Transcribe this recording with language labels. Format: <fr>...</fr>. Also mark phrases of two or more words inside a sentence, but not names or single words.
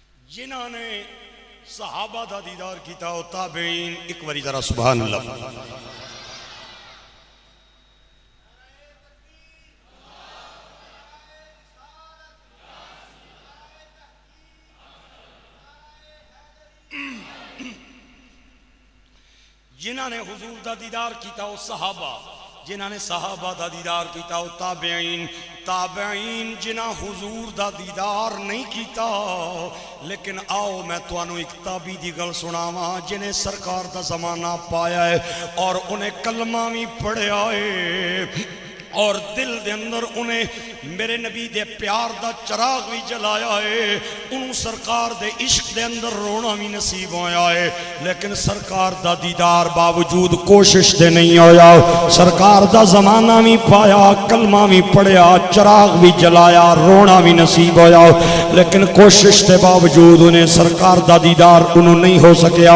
<pa>جنہاں نے صحابہ دا دیدار کیتا او تابعین، ایک باری ذرا</pa> <ar>سبحان اللہ.</ar> <pa>جنہاں نے حضور دا دیدار کیتا او صحابہ، جنہاں نے صحابہ دا دیدار کیتا او تابعین، تابعین جنہاں حضور دا دیدار نہیں کیتا. لیکن آؤ میں توانو ایک تابعی دی گل سناواں جنہیں سرکار دا زمانہ پایا ہے اور انہیں کلمہ بھی پڑھیا ہے اور دل دے اندر انہیں میرے نبی دے پیار دا چراغ بھی جلایا ہے، انہوں سرکار دے عشق دے اندر رونا بھی نصیب ہویا ہے. لیکن سرکار دا دیدار باوجود کوشش دے نہیں ہویا، سرکار دا زمانہ بھی پایا، کلمہ بھی پڑھیا، چراغ بھی جلایا، رونا بھی نصیب ہویا، لیکن کوشش دے باوجود انہیں سرکار دا دیدار انہوں نہیں ہو سکیا.</pa>